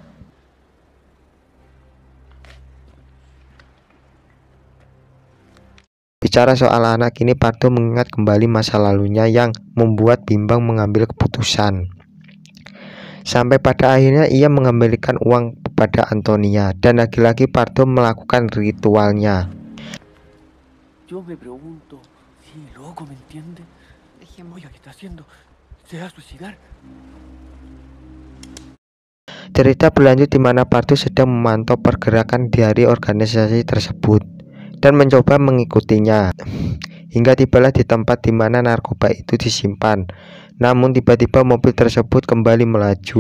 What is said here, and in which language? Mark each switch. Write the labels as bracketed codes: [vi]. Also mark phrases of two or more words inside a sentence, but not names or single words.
[id] Bicara soal anak ini, Pardo mengingat kembali masa lalunya yang membuat bimbang mengambil keputusan. Sampai pada akhirnya ia mengembalikan uang kepada Antonia, dan lagi-lagi Pardo melakukan ritualnya. [es] yo me pregunto, si loco, ¿me entiende? Oiga, ¿qué está haciendo? ¿Se va a suicidar? [id] Cerita berlanjut di mana Pardo sedang memantau pergerakan dari organisasi tersebut dan mencoba mengikutinya. Hingga tibalah di tempat di mana narkoba itu disimpan. Namun tiba-tiba mobil tersebut kembali melaju.